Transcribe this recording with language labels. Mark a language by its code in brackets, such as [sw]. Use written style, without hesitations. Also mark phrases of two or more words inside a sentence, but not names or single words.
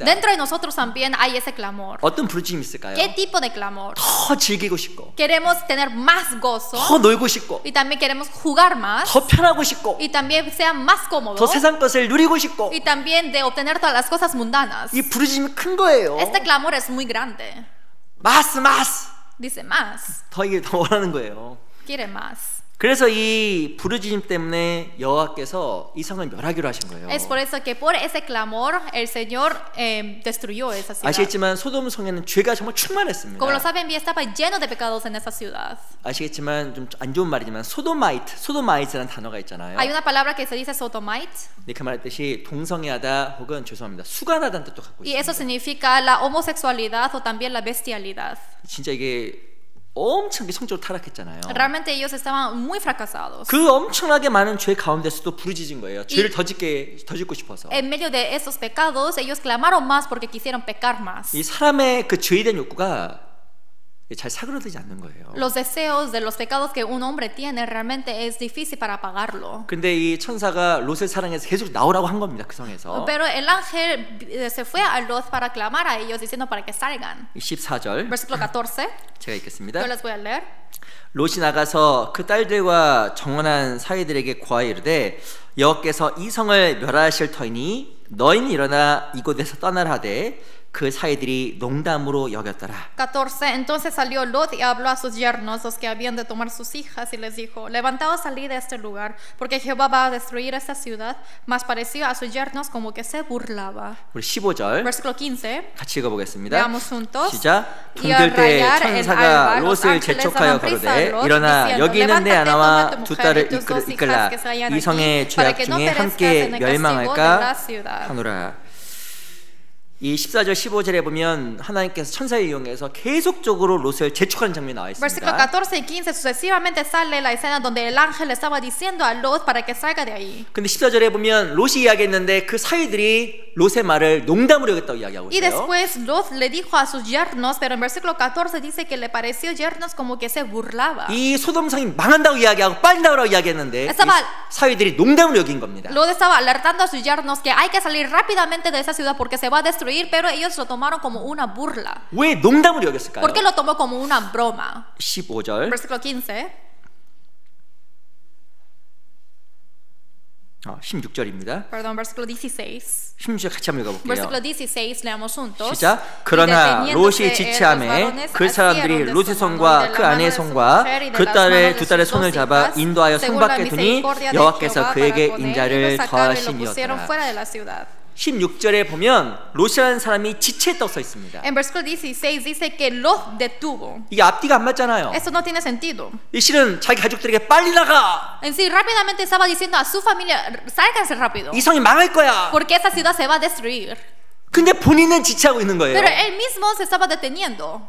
[es] Dentro de nosotros también hay ese clamor. [ko] 어떤 부르짖음이 있을까요? [es] ¿Qué tipo de clamor? [ko] 더 즐기고 싶고 [es] Queremos tener más gozo [ko] 더 놀고 싶고 [es] y también queremos jugar más [ko] 더 편하고 싶고 [es] y también sea más cómodo [ko] 더 세상 것을 누리고 싶고 [es] y también de obtener todas las cosas mundanas. [ko] 이 부르짖음이 큰 거예요. [es] Este clamor es muy grande. 마스 Dice más, [ko] 더 이게 더 원하는 거예요. [es] quiere más. [ko] 그래서 이 부르짖음 때문에 여호와께서 이 성을 멸하기로 하신 거예요. [es] Es por eso que por ese clamor el Señor destruyó esa ciudad. [ko] 아시겠지만 소돔 성에는 죄가 정말 충만했습니다. [es] Como lo saben bien, estaba lleno de pecados en esa ciudad. [ko] 아시겠지만 좀 안 좋은 말이지만 소도마이트라는 단어가 있잖아요. [es] Hay una palabra que se dice sodomite [ko] 네, 그 말했듯이 동성애하다 혹은 죄송합니다 su간하다는 뜻도 갖고 [es] y eso [ko] 있습니다. [es] significa la homosexualidad o también la bestialidad. [ko] 진짜 이게 엄청나게 성적으로 타락했잖아요. [es] Realmente ellos estaban muy fracasados. [ko] 그 엄청나게 많은 죄 가운데서도 부르짖은 거예요. 죄를 더 짓고 싶어서. [es] En medio de esos pecados, ellos clamaron más porque quisieron pecar más. [ko] 이 사람의 그 죄에 대한 욕구가 잘 사그러들지 않는 거예요. [es] Los deseos de los pecados que un hombre tiene realmente es difícil para pagarlo. [ko] 근데 이 천사가 롯을 사랑해서 계속 나오라고 한 겁니다. 그 성에서. [es] Pero el ángel se fue a Lot para clamar a ellos diciendo para que salgan. [ko] 14절 [es] Versículo 14. [ko] 제가 읽겠습니다. [es] Yo les voy a leer. [ko] 롯이 나가서 그 딸들과 정원한 사이들에게 고하여 이르되 여호와께서 이 성을 멸하실 터이니 너희는 일어나 이곳에서 떠나라 하되 그 사이들이 농담으로 여겼더라. [es] 14. Entonces salió Lot y habló a sus yernos, los que habían de tomar sus hijas, y les dijo: levantaos, salid de este lugar, porque Jehová va a destruir esta ciudad. Mas pareció a sus yernos como que se burlaba. [ko] 우리 15절 [es] Versículo 15. [ko] 같이 읽어보겠습니다. [es] Veamos juntos. [ko] 시작. [es] Y al [ko] 동들 때 [es] rayar el [ko] 천사가 [es] alba, los [ko] 롯을 [es] ángeles [ko] 재촉하여 [es] daban prisa a [ko] 가로되 [es] Lot, [ko] 일어나 [es] diciendo: [ko] 여기 있는 내 [es] levántate, [ko] 아나와 [es] toma tu [ko] 두 [es] mujer [ko] 딸을 [es] y tus dos [ko] 이끌라 [es] hijas que se hallan [ko] 이 성의 [es] aquí, para [ko] 죄악 [es] que no [ko] 중에 [es] perezcas [ko] 함께 [es] en el castigo de la [ko] 멸망할까 [es] ciudad. [ko] 하노라. 이 14절 15절에 보면 하나님께서 천사를 이용해서 계속적으로 롯을 재촉하는 장면이 나와 [es] Versículo [ko] 있습니다. [es] 14 y 15 sucesivamente sale la escena donde el ángel estaba diciendo a Lot para que salga de ahí. [ko] 근데 14절에 보면 롯이 이야기했는데 그 사이들이 롯의 말을 농담으로 여겼다고 이야기하고 [es] Y [ko] 있어요. [es] después Lot le dijo a sus yernos, pero en versículo 14 dice que le pareció yernos como que se burlaba. [ko] 이 소돔성이 망한다고 이야기하고 빨리 나오라고 이야기했는데 이 사이들이 농담으로 여긴 겁니다. [es] Lot estaba alertando a sus yernos que hay que salir rápidamente de esa ciudad porque se va a destruir, pero ellos lo tomaron como una burla. [ko] 왜 농담으로 여겼을까요? [es] ¿Por qué lo tomó como una broma? [ko] 15절 [es] Versículo 15. [ko] 16절입니다. [es] Perdón, versículo 16. [ko] 16절 같이 한번 읽어볼게요. [es] Versículo 16 leamos juntos. [ko] 시작. 그러나 롯이 지체함에 그 사람들이 롯의 손과 그 아내의 손과 그 딸의 두 딸의 손을 잡아 인도하여 성 밖에 두니 여호와께서 그에게 인자를 더하심이었더라. 16절에 보면 롯이라는 사람이 지체했다고 써 있습니다. [es] En versículo 16 dice que Lot detuvo. [ko] 이게 앞뒤가 안 맞잖아요. [es] Esto no tiene sentido. [ko] 이 실은 자기 가족들에게 빨리 나가. [es] En sí, rápidamente estaba diciendo a su familia, sálganse rápido, [ko] 이 성이 망할 거야. [es] porque esa ciudad se va a destruir. [ko] 근데 본인은 지체하고 있는 거예요. [es] Pero él mismo se estaba deteniendo.